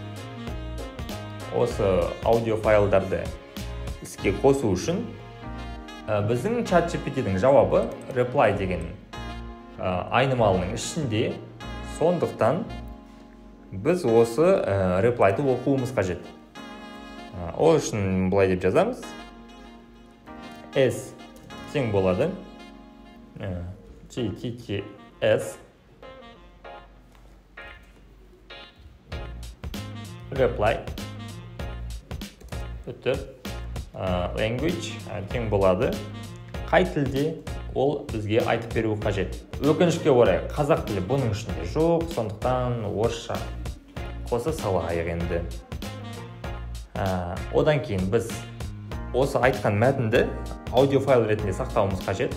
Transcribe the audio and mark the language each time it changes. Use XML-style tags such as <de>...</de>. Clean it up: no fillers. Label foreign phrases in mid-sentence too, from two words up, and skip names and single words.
<kk>Осы аудио файлдарды іске қосу үшін біздің ChatGPT-дің жауабы reply деген айнымалының ішінде. Сондықтан біз осы reply-ды оқуымыз қажет. Ол үшін былай деп жазамыз. S тең болады GTTS</kk> <en>reply language</en> <kk>тең болады. Қай тілде ол бізге айтып беруі қажет. Өкінішке орай қазақ тілі бұның ішінде жоқ, сондықтан орысша қоса салайық енді. Одан кейін біз осы айтқан мәтінді аудио файл ретінде сақтауымыз қажет.</kk>